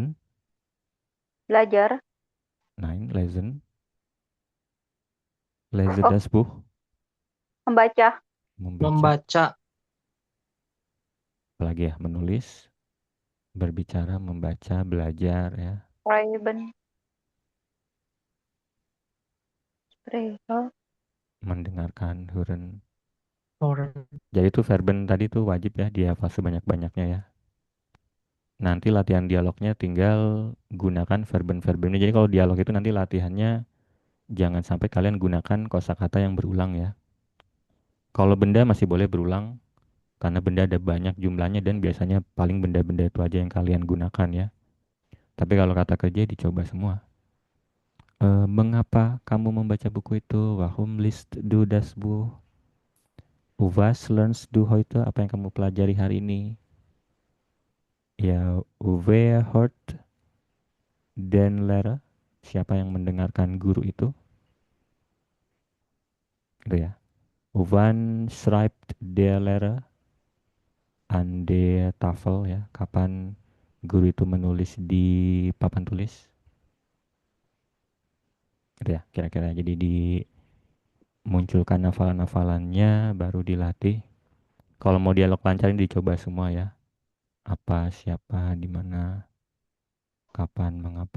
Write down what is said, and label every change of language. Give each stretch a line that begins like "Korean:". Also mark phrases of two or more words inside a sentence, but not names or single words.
Indonesian: Belajar. Nah, ini lesson.
German: Lese Oh, das Buch,
Indonesian: membaca. membaca. Membaca. Apalagi ya, menulis, berbicara, membaca, belajar ya.
German: Schreiben. Sprechen.
Indonesian: Mendengarkan, hören. Orang. Jadi itu verben tadi tuh wajib ya dihafal sebanyak-banyaknya ya. Nanti latihan dialognya tinggal gunakan verben-verbennya. Jadi kalau dialog itu nanti latihannya jangan sampai kalian gunakan kosakata yang berulang ya. Kalau benda masih boleh berulang karena benda ada banyak jumlahnya dan biasanya paling benda-benda itu aja yang kalian gunakan ya. Tapi kalau kata kerja dicoba semua. Mengapa kamu membaca buku itu?
German: Warum liest du das Buch? Was lernst du heute?
Indonesian: Apa yang kamu pelajari hari ini? Ya,
German: wer hört den Lehrer?
Indonesian: Siapa yang mendengarkan guru itu? Gitu ya.
German: Wann schreibt der Lehrer an der Tafel ya?
Indonesian: Kapan guru itu menulis di papan tulis? Gitu ya, kira-kira. Jadi dimunculkan hafalan-hafalannya, baru dilatih. Kalau mau dialog lancar ini dicoba semua ya. Apa, siapa, di mana, kapan, mengapa.